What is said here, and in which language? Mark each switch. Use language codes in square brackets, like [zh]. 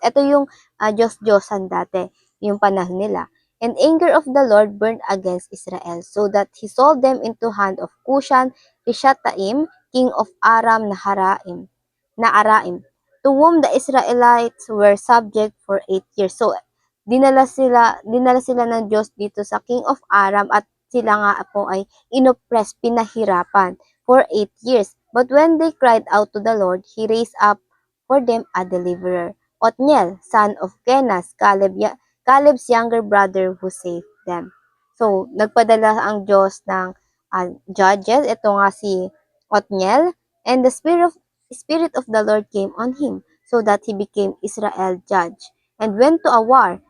[tl] Ito yung Diyos-Diyosan dati, yung panahon nila. [en] And anger of the Lord burned against Israel, so that he sold them into hand of Cushan, Rishataim, king of Aram Naharaim, to whom the Israelites were subject for 8 years. [tl] So, dinala sila ng Diyos dito sa King of Aram at sila nga po ay inoppress, pinahirapan [en] for 8 years. But when they cried out to the Lord, He raised up for them a deliverer, Othniel, son of Kenaz, Caleb's younger brother who saved them. [tl] So, nagpadala ang Diyos ng judges, ito nga si Othniel, [en] and the Spirit of the Lord came on him, so that he became Israel judge, and went to a war.